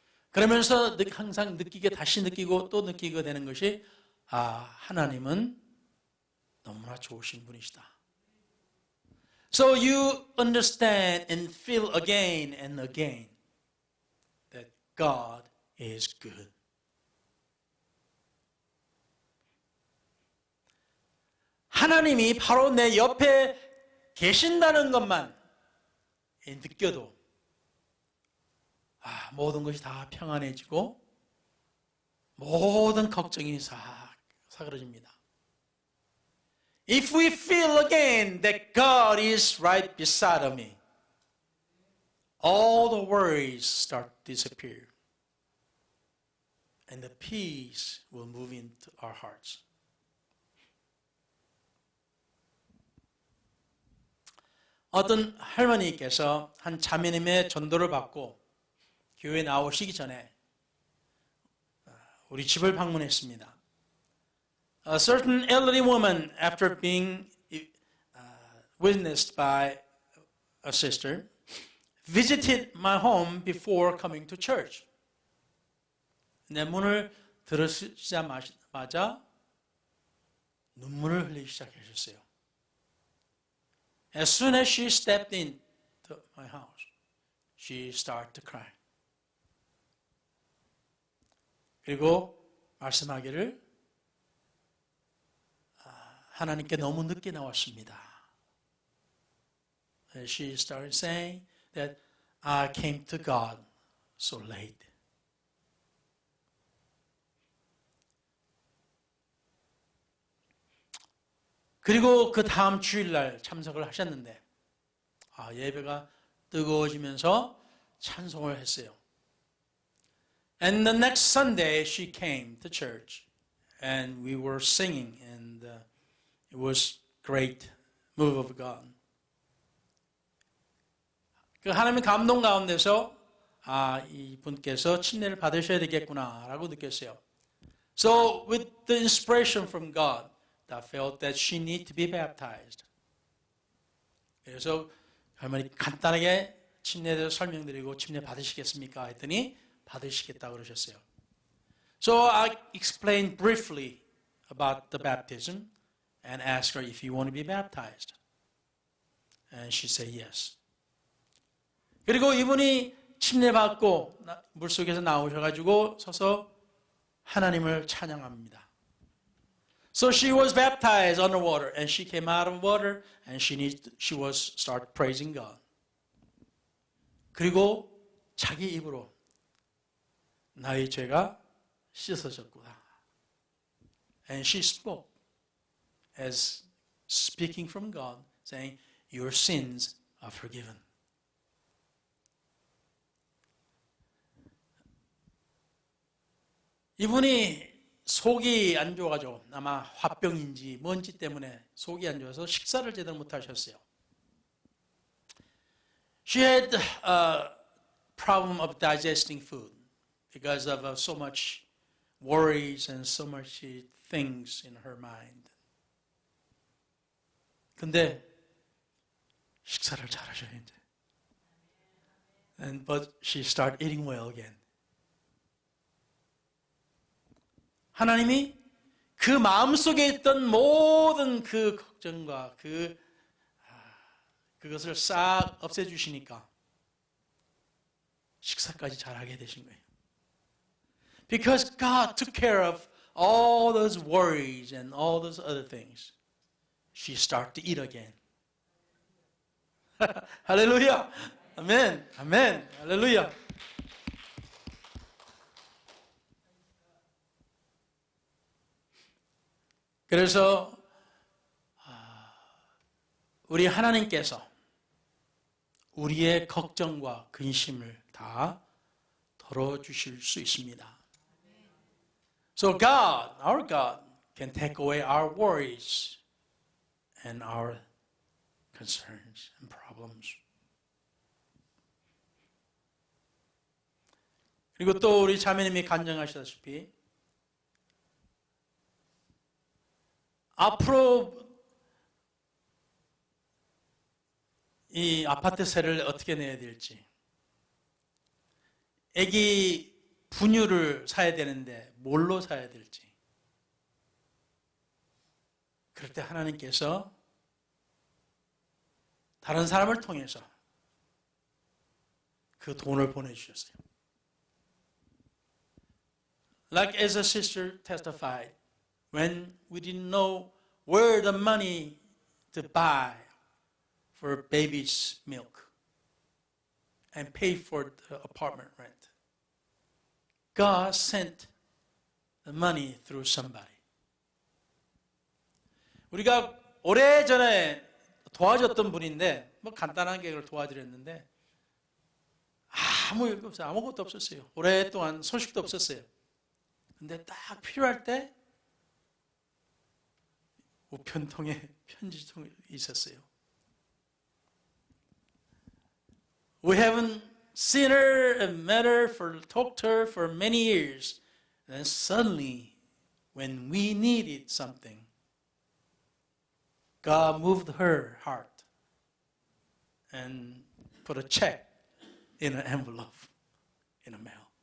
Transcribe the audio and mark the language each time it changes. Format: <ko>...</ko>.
<ko>그러면서 항상 다시 느끼고 또 느끼게 되는 것이 하나님은 너무나 좋으신 분이시다.</ko> <en>So you understand and feel again and again that God is good.</en> <ko>하나님이 바로 내 옆에 계신다는 것만 느껴도 모든 것이 다 평안해지고 모든 걱정이 싹 사그러집니다.</ko> <en>If we feel again that God is right beside of me, all the worries start to disappear. And the peace will move into our hearts.</en> <ko>어떤 할머니께서 한 자매님의 전도를 받고 교회에 나오시기 전에 우리 집을 방문했습니다.</ko> <en>A certain elderly woman, after being witnessed by a sister, visited my home before coming to church.</en> <ko>내 문을 들으시자마자 눈물을 흘리기 시작하셨어요.</ko> <en>As soon as she stepped into my house, she started to cry.</en> <ko>그리고 말씀하기를 하나님께 너무 늦게 나왔습니다.</ko> <en>She started saying that I came to God so late.</en> <ko>그리고 그 다음 주일날 참석을 하셨는데 예배가 뜨거워지면서 찬송을 했어요.</ko> <en>And the next Sunday she came to church and we were singing and it was great move of God.</en> <ko>그 하나님의 감동 가운데서 이분께서 침례를 받으셔야 되겠구나라고 느꼈어요.</ko> <en>So with the inspiration from God, I felt that she needed to be baptized.</en> <ko>그래서 할머니 간단하게 침례에 대해서 설명드리고 침례 받으시겠습니까? 했더니 받으시겠다고 그러셨어요.</ko> <en>So I explained briefly about the baptism and asked her if you want to be baptized. And she said yes.</en> <ko>그리고 이분이 침례 받고 물속에서 나오셔가지고 서서 하나님을 찬양합니다.</ko> <en>So she was baptized underwater, and she came out of water, and she was start praising God.</en> <ko>그리고 자기 입으로 나의 죄가 씻어졌구나.</ko> <en>And she spoke as speaking from God, saying, "Your sins are forgiven."</en> <ko>이분이 속이 안 좋아가지고 아마 화병인지 뭔지 때문에 속이 안 좋아서 식사를 제대로 못 하셨어요.</ko> <en>She had a problem of digesting food because of so much worries and so much things in her mind.</en> <ko>근데 식사를 잘 하셔야 이제.</ko> <en>But she started eating well again.</en> <ko>하나님이 그 마음속에 있던 모든 그 걱정과 그것을 싹 없애주시니까 식사까지 잘하게 되신 거예요.</ko> <en>Because God took care of all those worries and all those other things, she started to eat again.</en> <ko>할렐루야! 아멘! 아멘! 할렐루야! 그래서 우리 하나님께서 우리의 걱정과 근심을 다 덜어주실 수 있습니다.</ko> <en>So God, our God, can take away our worries and our concerns and problems.</en> <ko>그리고 또 우리 자매님이 간증하시다시피 앞으로 이 아파트세를 어떻게 내야 될지, 아기 분유를 사야 되는데 뭘로 사야 될지, 그럴 때 하나님께서 다른 사람을 통해서 그 돈을 보내주셨어요.</ko> <en>Like as a sister testified, when we didn't know where the money to buy for baby's milk and pay for the apartment rent, God sent the money through somebody.</en> <ko>우리가 오래전에 도와줬던 분인데 뭐 간단하게 그걸 도와드렸는데 아무 일 없어요. 아무것도 없었어요. 오랫동안 소식도 없었어요. 근데 딱 필요할 때 우편통에 편지통이 있었어요.</ko> <en>We haven't seen her and met her, talked to her for many years. Then suddenly, when we needed something, God moved her heart and put a check in an envelope in the mail.</en>